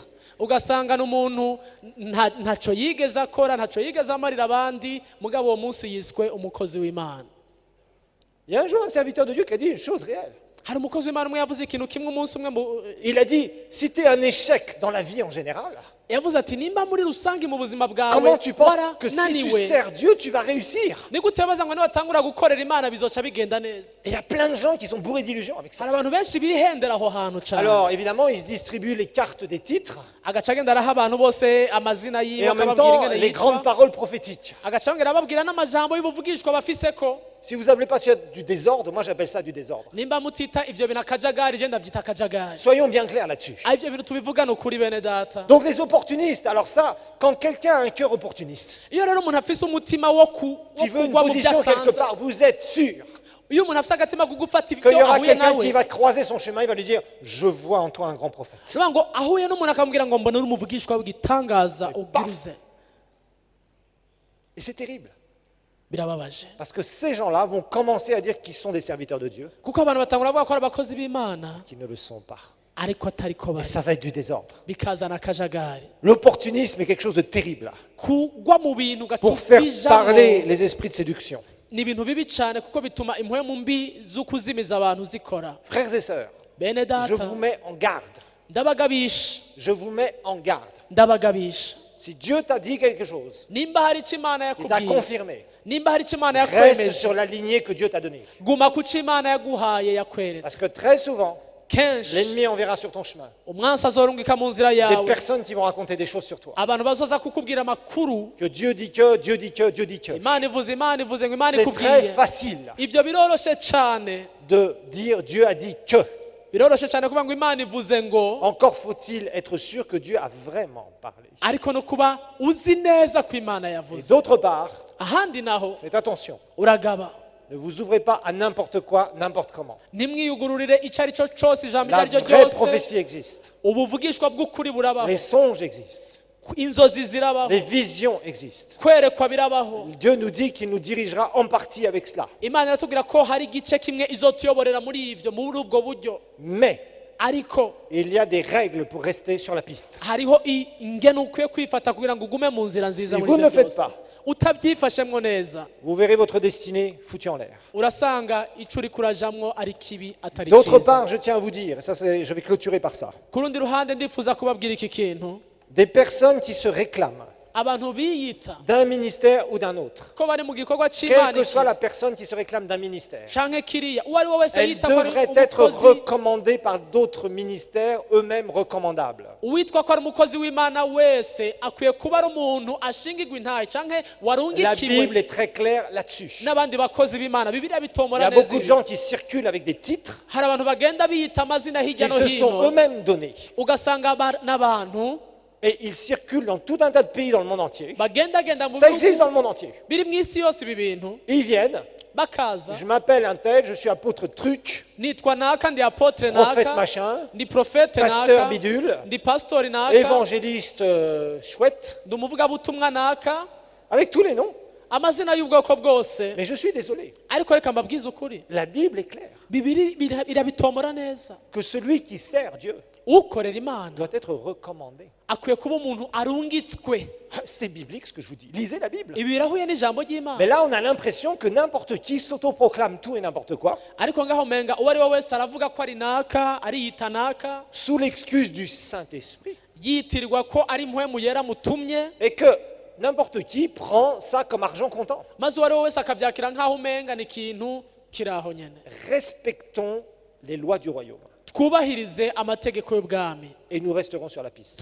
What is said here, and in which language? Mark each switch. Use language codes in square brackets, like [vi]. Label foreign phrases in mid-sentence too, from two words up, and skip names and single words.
[rn] ugasanga n'umuntu ntaco yigeze akora ntaco yigeze amarira abandi mugabo uwo munsi yiswe umukozi w'Imana. [fr] Il y a un jour un serviteur de Dieu qui a dit une chose réelle. [rn] hari umukozi w'Imana umwe yavuze ikintu kimwe umunsi umwe [fr] Il a dit, si tu es un échec dans la vie en général, [rn] yavuze ati nimba muri rusange mu buzima bwawe [fr] comment tu penses que si tu [rn] warananiwe [fr] sers Dieu, tu vas réussir? [rn] ni gute baza ngo nibatangura gukorera Imana bizoca bigenda neza. [fr] Et il y a plein de gens qui sont bourrés d'illusions avec ça. [rn] hari abantu benshi bihendera aho hantu cyane. [fr] Alors évidemment, ils se distribuent les cartes des titres [rn] agaca agenda araha abantu bose amazina yiwe [fr] et en même [rn] akababwira [fr] temps [rn] ingene [fr] les grandes [rn] yitwa [fr] paroles prophétiques. [rn] agaca yongera ababwira n'amajambo y'ubuvugishwa bafise ko [fr] Si vous appelez pas ça du désordre, moi j'appelle ça du désordre. [rn] nimba mutita ivyo bintu akajagari je ndavyita akajagari. [fr] Soyons bien clairs là-dessus. [rn] ivyo bintu tubivugana ukuri bene data. [fr] Donc les opportunistes, alors ça, quand quelqu'un a un cœur opportuniste, [rn] iyo rero umuntu afise umutima wo [fr] qui veut une [rn] kugwa mu [fr] position quelque [rn] byasanze, [fr] part, vous êtes sûr [rn] iyo umuntu afise agatima ko gufata [fr] qu'il [rn] ibyo [fr] y aura [rn] ahuye [fr] quelqu'un [rn] nawe [fr] qui va croiser son chemin, il va lui dire, je vois en toi un grand prophète. [rn] niba ngo ahuye n'umuntu akamubwira ngo mbona uri umuvugishwa w'igitangaza paf. ubwiruze. [fr] Et c'est terrible, [rn] birababaje [fr] parce que ces gens-là vont commencer à dire qu'ils sont des serviteurs de Dieu, [rn] kuko abantu batangura bavuga ko ari abakozi b'Imana [fr] qui ne le sont pas. [rn] ariko atari ko [fr] Et [rn] bari, [fr] ça va être du désordre. [rn] bikazana akajagari [fr] L'opportunisme est quelque chose de terrible, là, [rn] kugwa mu bintu [fr] pour faire [rn] gatubijamo. [fr] parler les esprits de séduction. [rn] ni ibintu bibi cyane kuko bituma impwemu mbi z'ukuzimiza abantu zikora. [fr] Frères et sœurs, [rn] bene [fr] je [rn] data [fr] vous mets en garde. [rn] ndabagabisha [fr] Je vous mets en garde. [rn] ndabagabisha [fr] Si Dieu t'a dit quelque chose, [rn] nimba hari icyo Imana [fr] il t'a [rn] yakubwiye [fr] confirmé, [rn] nimba hari icyo Imana [fr] reste [rn] yakwemeje [fr] sur la lignée que Dieu t'a donnée. [rn] guma ku cyo Imana yaguhaye [fr] Parce [rn] yakweretse. [fr] que très souvent, [rn] kenshi [fr] l'ennemi enverra sur ton chemin [rn] umwansi azorungika mu nzira [fr] des [rn] yawe [fr] personnes qui vont raconter des choses sur toi. [rn] abantu bazoza kukubwira amakuru [fr] Que Dieu dit que, Dieu dit que, Dieu dit que. [rn] Imana ivuze ngo Imana [fr] C'est très [rn] ikubwiye. [fr] facile [rn] Ibyo biroroshe cyane, [fr] de dire Dieu a dit que. [rn] biroroshe cyane kuvuga ngo Imana ivuze ngo, [fr] Encore faut-il être sûr que Dieu a vraiment parlé. [rn] ariko no kuba uzi neza ko Imana [fr] Et [rn] yavuze. [fr] d'autre part, [rn] ahandi naho [fr] faites attention, [rn] uragaba, [fr] ne vous ouvrez pas à n'importe quoi, n'importe comment. [rn] ntimwiyugururire icyo ari cyo cyose ijambo iryo [fr] La [rn] ari ryo [fr] vraie [rn] ryose. [fr] prophétie existe. [rn] ubuvugishwa bw'ukuri burabaho, [fr] Les songes existent. [rn] inzozi zirabaho, [fr] Les visions existent. [rn] kwerekwa birabaho. [fr] Dieu nous dit qu'il nous dirigera en partie avec cela. [rn] Imana iratubwira ko hari igice kimwe izotuyoborera muri ivyo, muri ubwo buryo. [fr] Mais [rn] ariko [fr] il y a des règles pour rester sur la piste. [rn] hariho ingene ukwiye kwifata kugira ngo ugume mu nzira nziza. [fr] Si [rn] muri [fr] vous [rn] ibyo [fr] ne faites [rn] byose. [fr] pas, [rn] utabyifashemwo neza, [fr] vous verrez votre destinée foutue en l'air. [rn] urasanga ico uri kurajamwo ari kibi atari [fr] D'autre [rn] cyiza. [fr] part, je tiens à vous dire, je vais clôturer par ça, [rn] ku rundi ruhande ndifuza kubabwira iki kintu. [fr] des personnes qui se réclament [rn] abantu biyita [fr] d'un ministère ou d'un autre. [rn] ko bari mu gikorwa [fr] Quelle [rn] c'Imana [fr] que soit [rn] iki [fr] la personne qui se réclame d'un ministère, [rn] canke kiriya uwo ari we wese [fr] elle [rn] yita ko ari [fr] devrait être [rn] umukozi [fr] recommandée par d'autres ministères eux-mêmes recommandables. [rn] uwitwa ko ari umukozi w'Imana wese akwiye kuba ari umuntu ashingirwa intahe canke [fr] La [rn] warungikiwe [fr] Bible est très claire là-dessus. [rn] n'abandi bakozi b'Imana Bibiliya [fr] Il y [rn] bitomora [fr] a [rn] neza [fr] beaucoup de [rn] ibi. [fr] gens qui circulent avec des titres [rn] hari abantu bagenda biyita amazina hirya [fr] qu'ils [rn] no [fr] se sont [rn] hino [fr] eux-mêmes donnés. [rn] ugasanga n'abantu [fr] Et ils circulent dans tout un tas de pays dans le monde entier. [rn] bagendagenda mu [fr] Ça existe [rn] bihugu [fr] dans le monde entier. [rn] biri mu isi yose ibi bintu [fr] Ils viennent, [rn] bakaza [fr] je m'appelle un tel, je suis apôtre truc, [rn] nitwa naka ndi apotre [fr] prophète [rn] naka [fr] machin, [rn] ndi profete [fr] pasteur [rn] naka [fr] bidule, [rn] ndi pastori naka [fr] évangéliste chouette, [rn] ndi umuvugabutumwa naka [fr] avec tous les noms. [rn] amazina y'ubwoko bwose [fr] Mais je suis désolé, [rn] ariko reka mbabwize ukuri [fr] la Bible est claire [rn] bibiri irabitomora neza [fr] que celui qui sert Dieu [rn] ukorera Imana [fr] doit être recommandé. [rn] akwiye kuba umuntu arungitswe [fr] C'est biblique ce que je vous dis. Lisez la Bible. [rn] ibi birahuye n'ijambo [fr] Mais [rn] ry'Imana [fr] là, on a l'impression que n'importe qui s'autoproclame tout et n'importe quoi, [rn] ariko ngaho menga uwo ari we wese aravuga ko ari naka ariyita naka [fr] sous l'excuse du Saint-Esprit, [rn] yitirirwa ko ari mpwemu yera mutumye [fr] et que n'importe qui prend ça comme argent comptant. [rn] maze uwo ari we wese akabyakira nk'aho umenga ni ikintu kiri aho nyine [fr] Respectons les lois du royaume [rn] twubahirize amategeko y'ubwami [fr] et nous resterons sur la piste.